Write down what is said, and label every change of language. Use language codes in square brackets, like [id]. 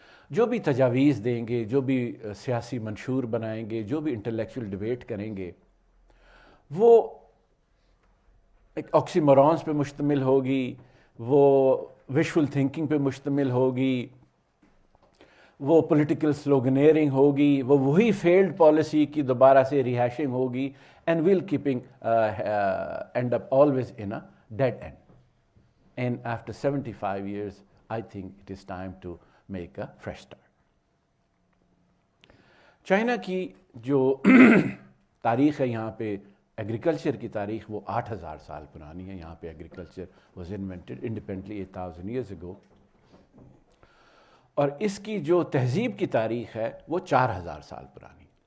[ur] جو بھی تجاویز دیں گے, جو بھی سیاسی منشور بنائیں گے, جو بھی انٹلیکچوئل ڈیبیٹ کریں گے, وہ ایک آکسیمورونز پہ مشتمل ہوگی, وہ وشفل تھنکنگ پہ مشتمل ہوگی, وہ پولیٹیکل سلوگنیئرنگ ہوگی, وہ وہی فیلڈ پالیسی کی دوبارہ سے ریہیشنگ ہوگی, [en] And well keeping and up always in a dead end. And after 75 years I think it is time to make a fresh start. [ur] China کی جو تاریخ ہے یہاں پہ, ایگریکلچر کی تاریخ, وہ 8000 سال پرانی ہے. یہاں پہ [en] Agriculture was invented independently 8000 years ago. [ur] اور اس کی جو تہذیب کی تاریخ ہے وہ 4000 سال پرانی.